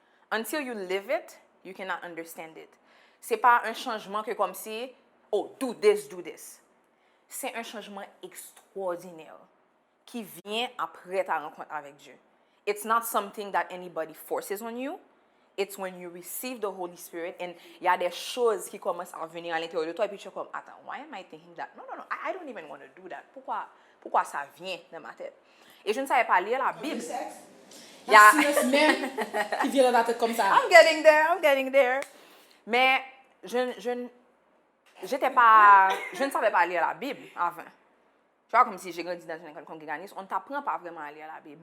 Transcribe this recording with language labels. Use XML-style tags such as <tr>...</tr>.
<en>Until you live it, you cannot understand it.</en> <fr>C'est pas un changement que comme si,</fr> <en>oh, do this, do this.</en> <fr>C'est un changement extraordinaire qui vient après ta rencontre avec Dieu.</fr> <en>It's not something that anybody forces on you. It's when you receive the Holy Spirit and</en> <fr>il y a des choses qui commencent à venir à l'intérieur de toi et puis tu es comme, attends,</fr> <en>why am I thinking that? No, I don't even want to do that.</en> <fr>Pourquoi ça vient dans ma tête? Et je ne savais pas lire la Bible. Abstinence même qui vient dans ta tête comme ça.</fr> <en>I'm getting there.</en> <fr>Mais je ne savais pas lire la Bible avant. Tu vois, comme si j'ai grandi dans une école congréganiste, on ne t'apprend pas vraiment à lire la Bible.</fr>